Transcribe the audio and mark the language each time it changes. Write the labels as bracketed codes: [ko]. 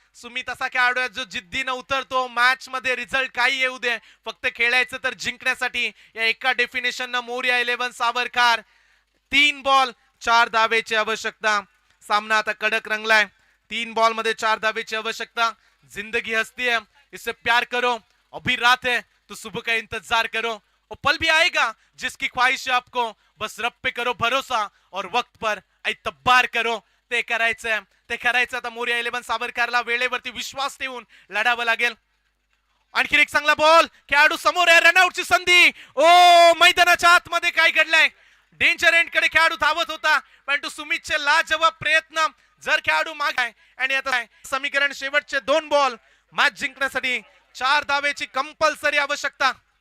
[mr] सुमित असा खेळाडू आहे जो जिद्दीनं उतरतो. मॅच मध्ये रिझल्ट काही येऊ दे, फक्त खेळायचं तर जिंकण्यासाठी. या एका डेफिनेशन मोरिया 11 सावरकर. 3 बॉल 4 धावेची आवश्यकता. सामना आता कडक रंगलाय. 3 बॉल मध्ये 4 धावेची आवश्यकता. [hi] जिंदगी हस्ती है, इससे प्यार करो. अभी रात है तो सुबह का इंतजार करो. वो पल भी आएगा जिसकी ख्वाहिश है आपको. बस रब पे करो भरोसा और वक्त पर ऐतबार करो. [mr] ते करायचंय, ते करायचं. आता मोरिया 11 सावरकरला वेळेवरती विश्वास ठेवून लढावं लागेल. आणखी एक चांगला बॉल, खेळाडू समोर आहे, रनआउटची संधी. ओ मैदानाच्या आतमध्ये काय घडलंय? डेंजर एंड कडे खेळाडू धावत होता, परंतु सुमितचे लाजवाब प्रयत्न. जर खेळाडू मागे आहे, आणि आता समीकरण शेवटचे 2 बॉल मॅच जिंकण्यासाठी 4 धावेची कंपल्सरी आवश्यकता.